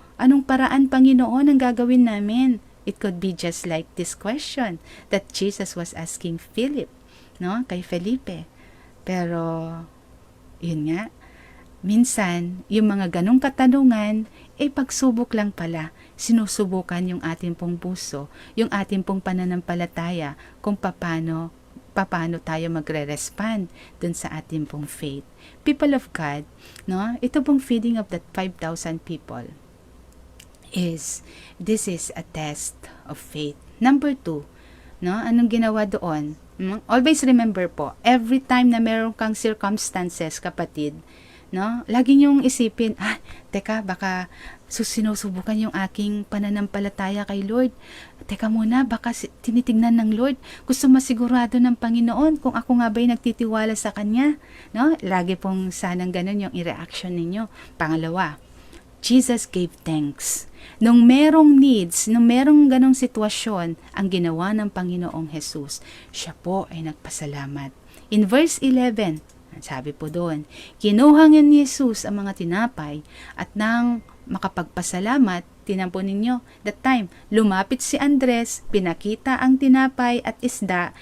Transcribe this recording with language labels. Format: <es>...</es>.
<tl>Anong paraan, Panginoon, ang gagawin namin?</tl> <en>It could be just like this question that Jesus was asking Philip,</en> <tl>kay Felipe. Pero, yun nga, minsan, yung mga ganong katanungan, pagsubok lang pala. Sinusubukan yung ating pong puso, yung ating pong pananampalataya, kung paano tayo magre-respond dun sa ating pong faith.</tl> <en>People of God,</en> <tl>ito pong</tl> <en>feeding of that 5,000 people, this is a test of faith.</en> <tl>Number 2, anong ginawa doon?</tl> <en>Always remember</en> <tl>po, every time na meron kang circumstances, kapatid, lagi niyong isipin, teka, baka sinusubukan yung aking pananampalataya kay Lord. Teka muna, baka tinitignan ng Lord. Gusto masigurado ng Panginoon kung ako nga ba'y nagtitiwala sa Kanya. Lagi pong sanang ganun yung i-reaction ninyo.</tl> <en>Pangalawa, Jesus gave thanks.</en> <tl>Nung merong needs, nung merong ganong sitwasyon, ang ginawa ng Panginoong Jesus, siya po ay nagpasalamat.</tl> <en>In verse 11,</en> <tl>sabi po doon, kinuha ni Jesus ang mga tinapay at nang makapagpasalamat, tinan po ninyo,</tl> <en>that time,</en> <tl>lumapit si Andres, pinakita ang tinapay at isda.</tl>